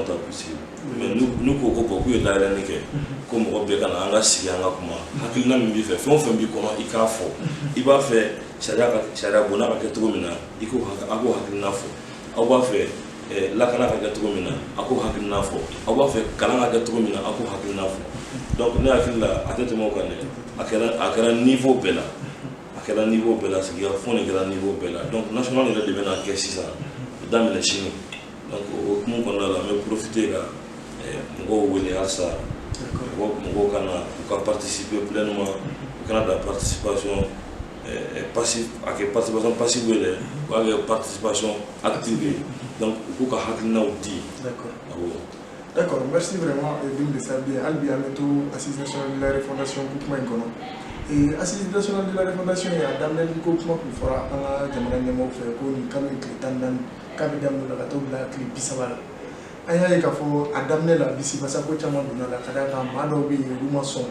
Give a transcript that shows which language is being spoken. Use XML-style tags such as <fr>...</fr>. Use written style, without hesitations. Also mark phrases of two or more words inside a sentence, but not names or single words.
<bm>ta k'u sigi mais n'u ko ko bɔn k'u ye layɛlɛnni kɛ ko mɔgɔ bɛɛ ka na an ka sigi an ka kuma hakilina min b'i fɛ fɛn o fɛn b'i kɔnɔ i k'a fɔ i b'a fɛ sariya bonda ka kɛ cogo min na a k'o hakilina fɔ aw b'a fɛ lakana ka kɛ cogo min na a k'o hakilina fɔ aw b'a fɛ kalan ka kɛ cogo min na a k'o hakilina fɔ donc ne hakili la a tɛ tɛmɛ o kan dɛ a kɛra niveau bɛɛ la sigida fɔ de kɛra niveau bɛɛ la donc national yɛrɛ de bɛna kɛ sisan daminɛ sini donc o hukumu kɔnɔna la an bɛ profiter ka mɔgɔw wele halisa mɔgɔw ka na u ka</bm> <fr>participer pleinement</fr> <bm>u kana da</bm> <fr>participation passive</fr> <bm>a kɛ</bm> <fr>participation passive</fr> <bm>ye dɛ u k'a kɛ</bm> <fr>participation active</fr> <bm>ye donc u k'u ka hakilinaw di.</bm> <fr>D'accord, merci vraiment Doum de Sabia.</fr> <bm>Hali bi an bɛ to</bm> <fr>assise nationale de la refondation</fr> <bm>ko kuma in kɔnɔ</bm> <fr>assise nationale de la refondation</fr> <bm>a daminɛli ko kuma kun fɔra an ka jamana ɲɛmaaw fɛ ko nin kalo ye tile 14 k'a bɛ daminɛ o la ka taa bila tile 30 la an y'a ye k'a fɔ a daminɛ la bisimilasa ko caman donna la ka d'a kan maa dɔw bɛ yen olu ma sɔn</bm>